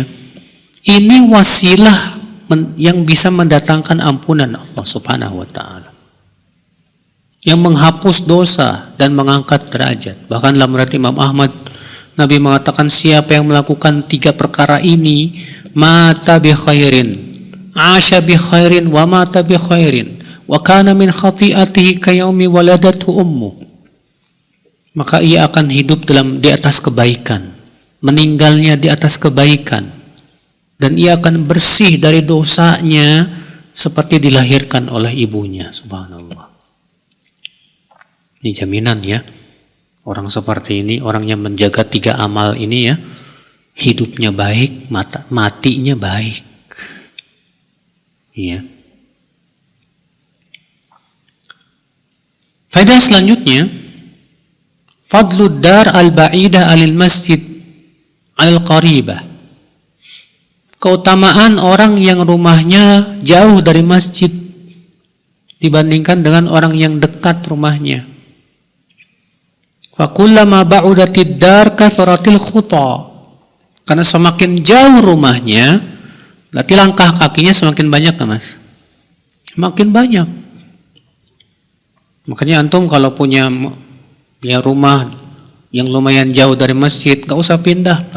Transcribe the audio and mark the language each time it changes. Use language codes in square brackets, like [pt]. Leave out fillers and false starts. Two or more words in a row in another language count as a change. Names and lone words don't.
[id] Ini wasilah yang bisa mendatangkan ampunan Allah [ar] Subhanahu wa ta'ala, [id] yang menghapus dosa dan mengangkat derajat. Bahkan dalam riwayat Imam Ahmad, Nabi mengatakan siapa yang melakukan 3 perkara ini, [ar] مات بخير عاش بخير ومات بخير وكان من خطيئته كيوم ولدته أمه. [id] Maka ia akan hidup di atas kebaikan, meninggalnya di atas kebaikan, dan ia akan bersih dari dosanya seperti dilahirkan oleh ibunya. Subhanallah. Ini jaminan ya. Orang seperti ini, orang yang menjaga 3 amal ini ya, hidupnya baik, matinya baik. Iya. Faedah selanjutnya, [ar] فضل الدار البعيدة على المسجد القريبة. [id] Keutamaan orang yang rumahnya jauh dari masjid dibandingkan dengan orang yang dekat rumahnya. [ar] فكلما بعدت الدار كثرت الخطا. [id] Karena semakin jauh rumahnya, berarti langkah kakinya semakin banyak, Mas. Semakin banyak. Makanya antum kalau punya ya rumah yang lumayan jauh dari masjid, gak usah pindah, Pak.